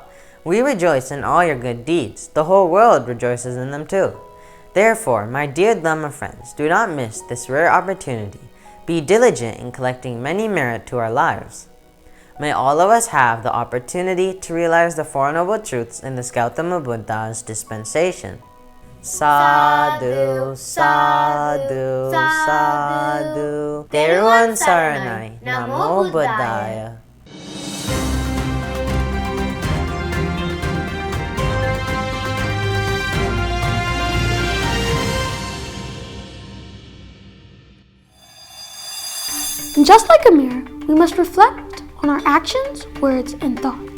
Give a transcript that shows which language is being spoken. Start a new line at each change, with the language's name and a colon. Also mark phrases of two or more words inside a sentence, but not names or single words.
English: We rejoice in all your good deeds. The whole world rejoices in them too. Therefore, my dear Dhamma friends, do not miss this rare opportunity. Be diligent in collecting many merit to our lives. May all of us have the opportunity to realize the Four Noble Truths in this Gautama Buddha's dispensation.
Pali: Sadhu, sadhu, sadhu.
Sinhala: Theruvan Saranai.
Pali: Namo Buddhaya.
English: And just like a mirror, we must reflect on our actions, words, and thoughts.